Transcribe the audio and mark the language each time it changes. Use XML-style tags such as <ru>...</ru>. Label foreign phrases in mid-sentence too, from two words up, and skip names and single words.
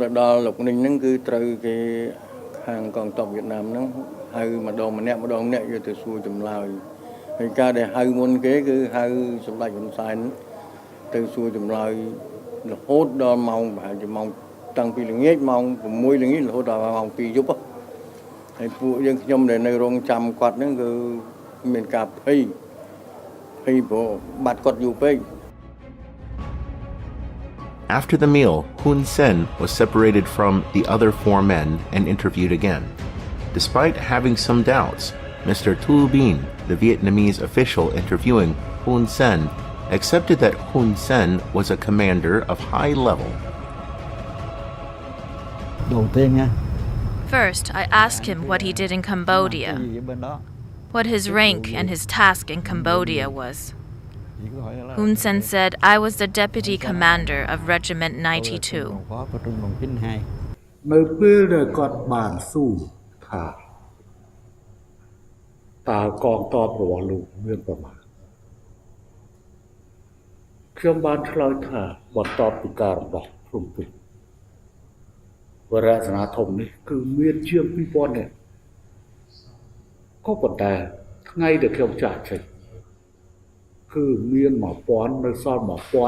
<km>ដល់លោកninhហ្នឹងគឺត្រូវគេខាងកងទ័ពវៀតណាមហ្នឹងហៅម្ដងម្នាក់យកទៅសួរចម្លើយហើយការដែលហៅមុនគេគឺហៅសម្ដេចហ៊ុនសែនទៅសួរចម្លើយរហូតដល់ម៉ោងប្រហែលជាម៉ោងតាំងពីល្ងាចម៉ោង 6 ល្ងាចរហូតដល់ម៉ោង 2 យប់ហើយពួកយើងខ្ញុំដែលនៅរងចាំគាត់ហ្នឹងគឺមានការភ័យព្រោះបាត់គាត់យូរពេក</km> <en>After the meal, Hun Sen was separated from the other 4 men and interviewed again. Despite having some doubts, Mr. Tu Bin, the Vietnamese official interviewing Hun Sen, accepted that Hun Sen was a commander of high level. First, I asked him what he did in Cambodia, what his rank and his task in Cambodia was. Hun Sen said I was the deputy commander of Regiment 92.</en> <km>នៅពេលដែលគាត់បានសួរថាតើកងទ័ពរបស់លោកមានប្រមាណខ្ញុំបានឆ្លើយថាបន្ទាប់ពីការរំដោះភ្នំពេញវរៈសេនាធំនេះគឺមានជាង 2000 នាក់ក៏ប៉ុន្តែថ្ងៃដែលខ្ញុំចាក់ចេញ គឺមាន 1000 នៅសល់ 1776</km>